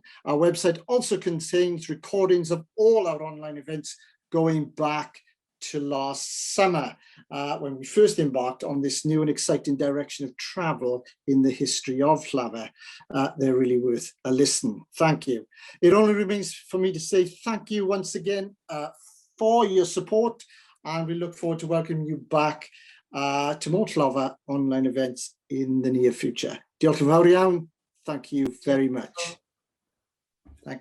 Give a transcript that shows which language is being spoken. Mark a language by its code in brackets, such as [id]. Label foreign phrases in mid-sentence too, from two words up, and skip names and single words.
[en] Our website also contains recordings of all our online events going back to last summer, when we first embarked on this new and exciting direction of travel in the history of Llafur. They're really worth a listen. Thank you. It only remains for me to say thank you once again for your support, and we look forward to welcoming you back to more Llafur online events in the near future. [cy] Diolch yn fawr iawn. [en] Thank you very much. Thank you.